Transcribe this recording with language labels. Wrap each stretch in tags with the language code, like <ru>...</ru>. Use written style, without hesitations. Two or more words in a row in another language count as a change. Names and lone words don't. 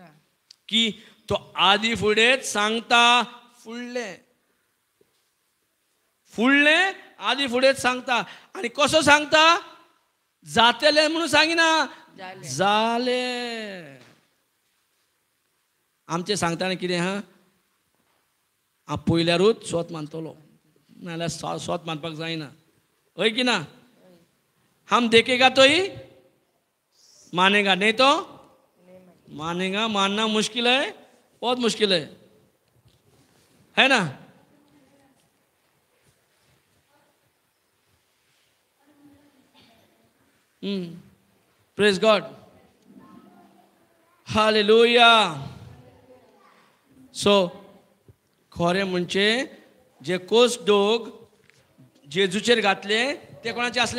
<kok>की तो आदी फुडेंच सांगता फुडले फुडले आदी फुडेंच सांगता आनी कसो सांगता जातले म्हणून सांगिना जाले. जाले आमचे सांगतना कितें हां पयल्यारूच स्वत मानतलो नाल्यार स्वत मानपाक जायना हय की ना</kok> <hi>हम देखेगा तो ही मानेगा नहीं तो मानेगा मानना मुश्किल है बहुत मुश्किल है ना</hi> <en>Praise God</en> <kok>हालेलुया सो खरें म्हणजे जे कोस्ट दोग जेजूचेर घातले ते कोणाचे असले</kok>